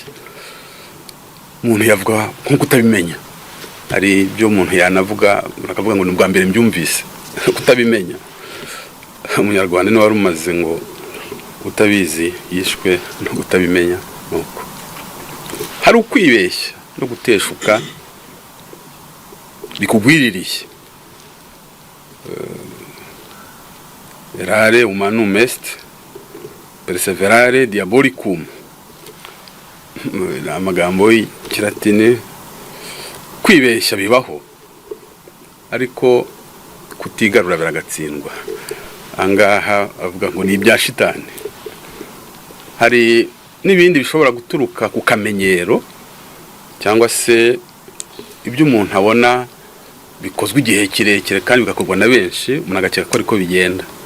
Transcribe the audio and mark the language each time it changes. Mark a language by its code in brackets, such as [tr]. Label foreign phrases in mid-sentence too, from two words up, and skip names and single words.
[rw] Umuntu yavuga nko kutabimenya, hari ibyo umuntu yanavuga akavuga ngo ni ubwa mbere mbyumvise. Kutabimenya, umunyarwanda niwe wari umaze ngo utabizi yishwe no kutabimenya. Nuko hari ukwibeshya no guteshuka bikugwiririye. [la] Errare humanum est, perseverare diabolicum. [rw] Ni amagambo y'ikilatini. Kwibeshya bibaho, ariko kutigarura biragatsindwa. angaha avuga ngo ni ibya shitani. Hari n'ibindi bishobora guturuka ku kamenyero cyangwa se ibyo umuntu abona bikozwe igihe kirekire kandi bigakorwa na benshi, umuntu agakeka ko ariko bigenda.